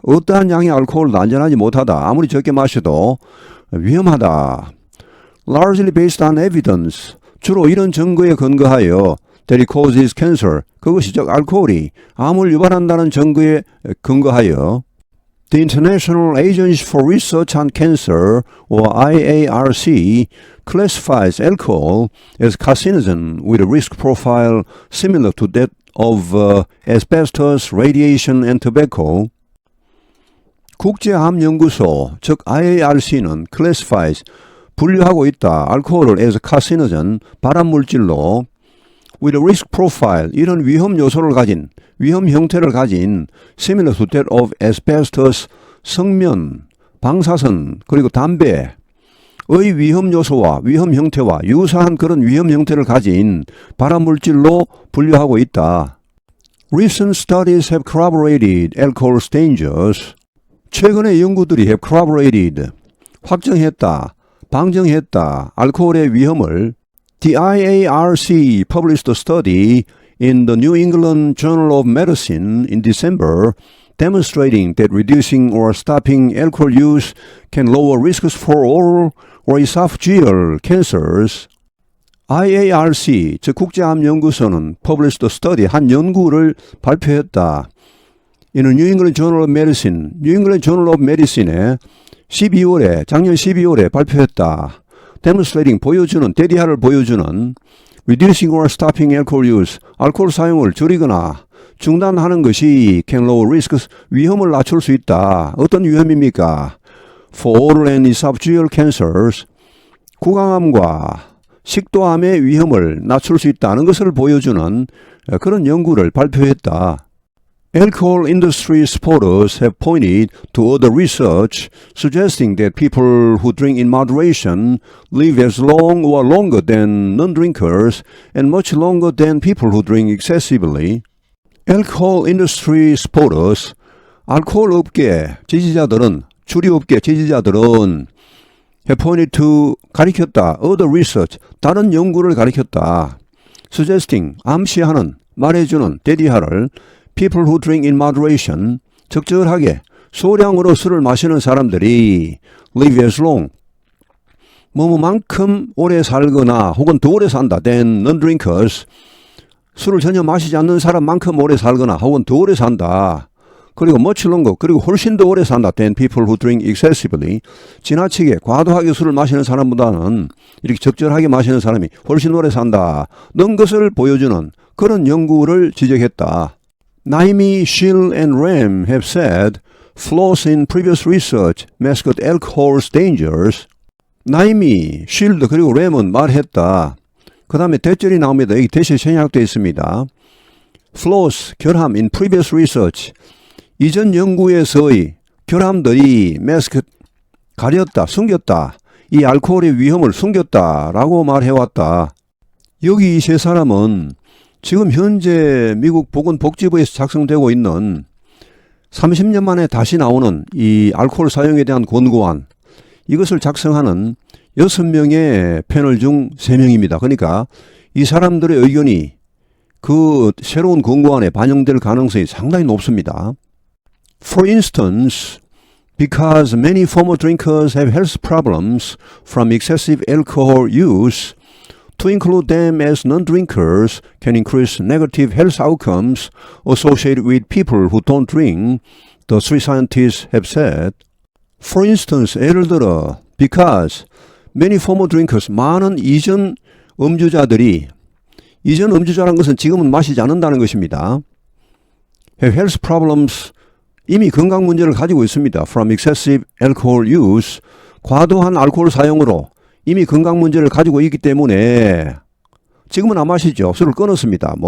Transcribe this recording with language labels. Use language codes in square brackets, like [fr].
[ko] 어떠한 양의 알코올도 안전하지 못하다. 아무리 적게 마셔도 위험하다. [en] Largely based on evidence. [ko] 주로 이런 증거에 근거하여 [en] that it causes cancer. [ko] 그것이 즉 알코올이 암을 유발한다는 증거에 근거하여 [en] The International Agency for Research on Cancer, or IARC, classifies alcohol as carcinogen with a risk profile similar to that of asbestos, radiation, and tobacco. [ko] 국제암연구소, 즉 IARC는 [en] classifies, [ko] 분류하고 있다. 알코올을 [en] as carcinogen, [ko] 발암물질로 [en] with a risk profile, [ko] 이런 위험 요소를 가진, 위험 형태를 가진 [en] similar to that of asbestos, [ko] 성면, 방사선, 그리고 담배의 위험 요소와 위험 형태와 유사한 그런 위험 형태를 가진 발암물질로 분류하고 있다. [en] Recent studies have corroborated alcohol's dangers. [ko] 최근의 연구들이 [en] have corroborated, [ko] 확정했다, 방정했다, 알코올의 위험을. [en] The IARC published a study in the New England Journal of Medicine in December demonstrating that reducing or stopping alcohol use can lower risks for oral or esophageal cancers. [ko] IARC, 즉 국제암연구소는 [en] published a study, [ko] 한 연구를 발표했다. In the New England Journal of Medicine, New England Journal of Medicine에 작년 12월에 발표했다. [en] demonstrating, [ko] 보여주는, 데디하를 보여주는 [en] reducing or stopping alcohol use, [ko] 알코올 사용을 줄이거나 중단하는 것이 [en] can lower risks, [ko] 위험을 낮출 수 있다. 어떤 위험입니까? [en] For oral and esophageal cancers, [ko] 구강암과 식도암의 위험을 낮출 수 있다는 것을 보여주는 그런 연구를 발표했다. [en] Alcohol industry supporters have pointed to other research suggesting that people who drink in moderation live as long or longer than non-drinkers and much longer than people who drink excessively. Alcohol industry supporters, [ko] 알코올 업계 지지자들은, 주류업계 지지자들은 [en] have pointed to, [ko] 가리켰다, [en] other research, [ko] 다른 연구를 가리켰다. [en] suggesting, [ko] 암시하는, 말해주는, 데디하를 [en] people who drink in moderation, [ko] 적절하게 소량으로 술을 마시는 사람들이 [en] live as long, [ko] 뭐뭐만큼 오래 살거나 혹은 더 오래 산다 [en] than non-drinkers, [ko] 술을 전혀 마시지 않는 사람만큼 오래 살거나 혹은 더 오래 산다. 그리고 [en] much longer, [ko] 그리고 훨씬 더 오래 산다 [en] than people who drink excessively, [ko] 지나치게 과도하게 술을 마시는 사람보다는 이렇게 적절하게 마시는 사람이 훨씬 오래 산다 는 것을 보여주는 그런 연구를 지적했다. [en] Naimi, Schill, and Ram have said flaws in previous research masked alcohol's dangers. [ko] 나이미, 쉴드, 그리고 램은 말했다. 그 다음에 대절이 나옵니다. 여기 대시 생략되어 있습니다. [en] flaws, [ko] 결함, [en] in previous research. [ko] 이전 연구에서의 결함들이 [en] masked, [ko] 가렸다, 숨겼다. 이 알코올의 위험을 숨겼다라고 말해왔다. 여기 이 세 사람은 지금 현재 미국 보건복지부에서 작성되고 있는 30년 만에 다시 나오는 이 알코올 사용에 대한 권고안, 이것을 작성하는 6명의 패널 중 3명입니다. 그러니까 이 사람들의 의견이 그 새로운 권고안에 반영될 가능성이 상당히 높습니다. [en] For instance, because many former drinkers have health problems from excessive alcohol use, to include them as non-drinkers can increase negative health outcomes associated with people who don't drink, the three scientists have said. For instance, [ko] 예를 들어, [en] because many former drinkers, [ko] 많은 이전 음주자들이, 이전 음주자라는 것은 지금은 마시지 않는다는 것입니다. [en] have health problems, [ko] 이미 건강 문제를 가지고 있습니다. [en] from excessive alcohol use, [ko] 과도한 알코올 사용으로 이미 건강 문제를 가지고 있기 때문에 지금은 안 마시죠. 술을 끊었습니다.